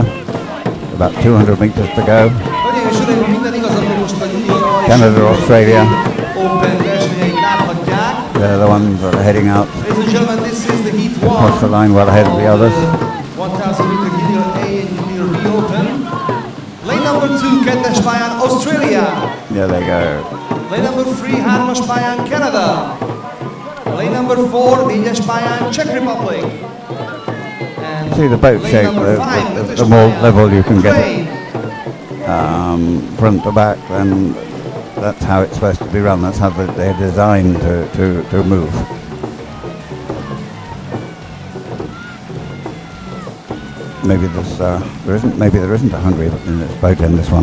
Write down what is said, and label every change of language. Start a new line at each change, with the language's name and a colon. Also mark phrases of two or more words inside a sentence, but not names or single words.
English: About 200 meters to go. Canada, Australia. They're the ones that are heading out. Across the line well ahead of the others. 1000 meter junior A and junior B open. Lane number 2,
Hungarian: kettes pályán,
English: Australia. There they go. Lane number 3,
Hungarian: hármas pályán,
English: Canada. Lane number 4,
Hungarian: négyes pályán,
English: Czech Republic. And see the boat shape, the more level you can get it front to back, then that's how it's supposed to be run. That's how they're designed to move. Maybe there isn't a Hungary in this boat in this one.